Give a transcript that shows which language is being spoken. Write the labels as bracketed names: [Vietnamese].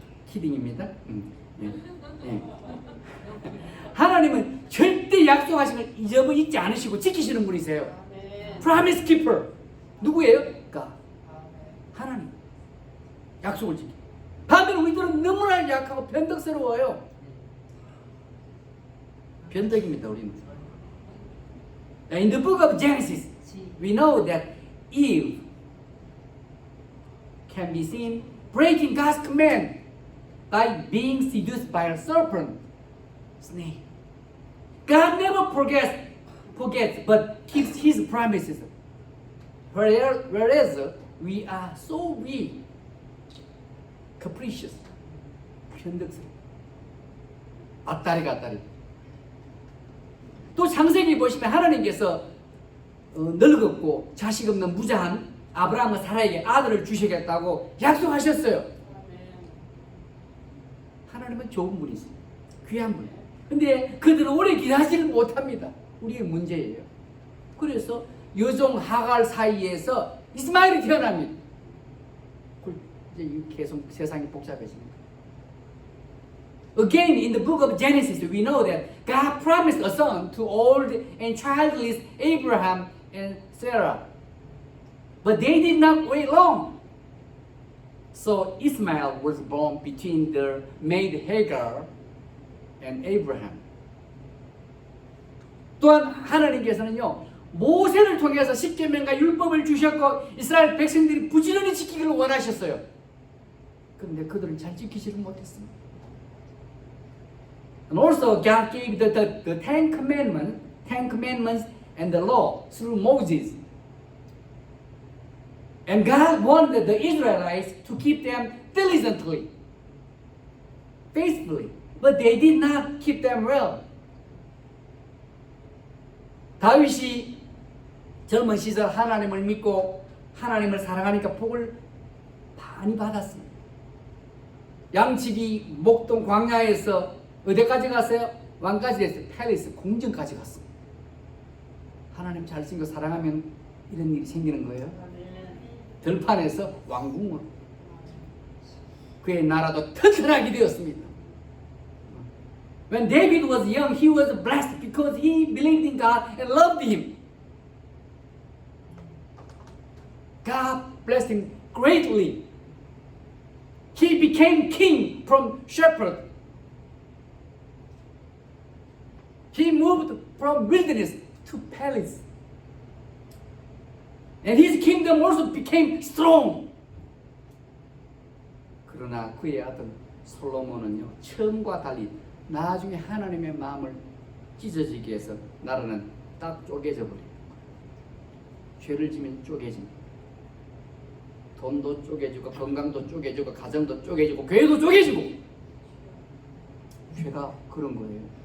[Korean] 키딩입니다. 예. 예. 하나님은 절대 약속하신 걸 잊지 않으시고 지키시는 분이세요. [English] Promise keeper. [Korean] 누구예요? 그러니까 하나님. 약속을 지키. 반대로 우리들은 너무나 약하고 변덕스러워요. 변덕입니다, 우리는. [English] In the book of Genesis, we know that Eve can be seen breaking God's command by being seduced by a serpent, snake. God never forgets, but keeps His promises. Whereas we are so weak, capricious, [Korean] 변덕스러워. 앞다리. 또 창세기 보시면 하나님께서 늙었고 자식 없는 무자한 아브라함과 사라에게 아들을 주시겠다고 약속하셨어요. 하나님은 좋은 분이세요. 귀한 분. 근데 그들은 오래 기다리지를 못합니다. 우리의 문제예요. 그래서 여종 하갈 사이에서 이스마엘이 태어납니다. 이제 계속 세상이 복잡해집니다. [English] Again, in the book of Genesis, we know that God promised a son to old and childless Abraham and Sarah. But they did not wait long. So Ishmael was born between their maid Hagar and Abraham. [Korean] 또한 하나님께서는요, 모세를 통해서 십계명과 율법을 주셨고 이스라엘 백성들이 부지런히 지키기를 원하셨어요. 그런데 그들은 잘 지키지를 못했습니다. [English] And also God gave the Ten Commandments and the law through Moses. And God wanted the Israelites to keep them diligently, faithfully, but they did not keep them well. [Korean] 다윗이 젊은 시절 하나님을 믿고 하나님을 사랑하니까 복을 많이 받았습니다. 양치기 목동 광야에서 어디까지 갔어요? 왕까지 됐어요. 팰리스 궁전까지 갔습니다. 하나님 잘생겨 사랑하면 이런 일이 생기는 거예요. 들판에서 왕궁으로 그의 나라도 튼튼하게 되었습니다. [English] When David was young, he was blessed because he believed in God and loved Him. God blessed him greatly. He became king from shepherd. He moved from wilderness to palace. And his kingdom also became strong. [Korean] 그러나 그의 아들 솔로몬은요, 처음과 달리 나중에 하나님의 마음을 찢어지게 해서 나라는 딱 쪼개져 버려요. 죄를 지면 쪼개집니다. 돈도 쪼개지고 건강도 쪼개지고 가정도 쪼개지고 교회도 쪼개지고 죄가 그런 거예요.